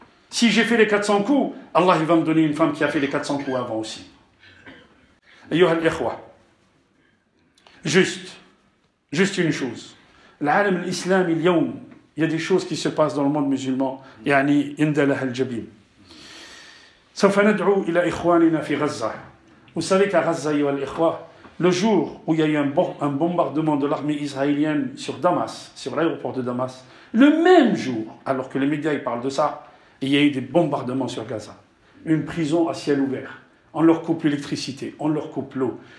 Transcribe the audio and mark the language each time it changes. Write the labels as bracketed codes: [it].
[fr] Si j'ai fait les 400 coups, Allah, il va me donner une femme qui a fait les 400 coups avant aussi. [ar] Ayyuha al-ikhwa. [fr] Juste une chose. [ar] L'alam al-islam il-yawm. [fr] Il y a des choses qui se passent dans le monde musulman. [ar] يعني عند لها الجبين. سوف ندعو إلى إخواننا في غزة. [fr] Vous savez qu'à Gaza, le jour où il y a eu un bombardement de l'armée israélienne sur Damas, sur l'aéroport de Damas, le même jour, alors que les médias ils parlent de ça, il y a eu des bombardements sur Gaza. Une prison à ciel ouvert. On leur coupe l'électricité, on leur coupe l'eau.